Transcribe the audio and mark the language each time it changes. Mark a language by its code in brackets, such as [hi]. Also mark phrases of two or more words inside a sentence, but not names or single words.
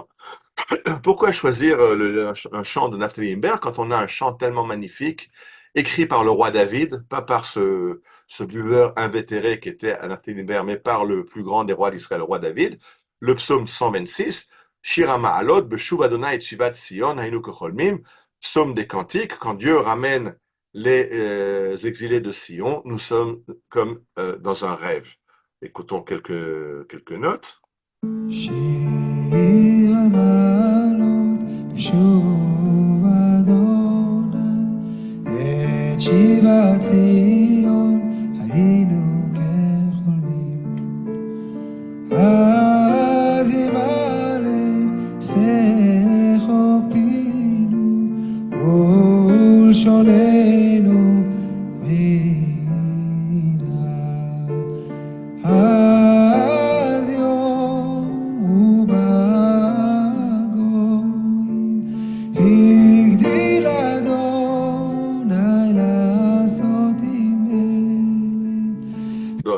[fr] Pourquoi choisir un chant de Naftali Imber quand on a un chant tellement magnifique, écrit par le roi David, pas par ce buveur invétéré qui était à Naftali Imber, mais par le plus grand des rois d'Israël, le roi David, le psaume 126, [he] שיר המעלות, בשוב אדני את שיבת ציון, היינו כחולמים, [fr] psaume des cantiques, quand Dieu ramène les exilés de Sion, nous sommes comme dans un rêve. Écoutons quelques notes. [he] שיר המעלות בשוב אדוני ציון היינו כחולמים אז ימלא שחוק פינו ולשוננו רינה אז יום ובגויים הגדיל אדוני לעשות עם אלה.